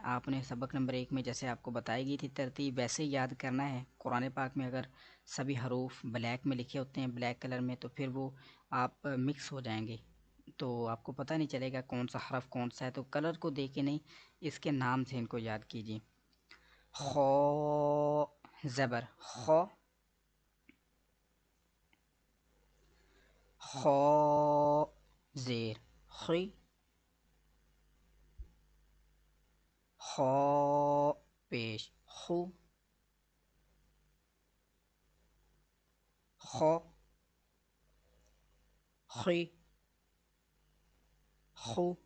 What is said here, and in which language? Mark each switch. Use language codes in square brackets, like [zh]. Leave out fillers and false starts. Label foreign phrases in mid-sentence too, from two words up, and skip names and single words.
[ur] آپ نے سبق نمبر 1 میں جیسے آپ کو بتائی گئی تھی ترتیب ویسے ہی یاد کرنا ہے. قرآن پاک میں اگر سبھی حروف بلیک میں لکھے ہوتے ہیں، [en] black color [ur] میں، تو پھر وہ آپ مکس ہو جائیں گے تو آپ کو پتہ نہیں چلے گا کون سا حرف کون سا ہے. تو کلر کو دیکھ کے نہیں، اس کے نام سے ان کو یاد کیجیے. خو زبر خو، خو زیر خی، خو پیش خو، خو خی خو.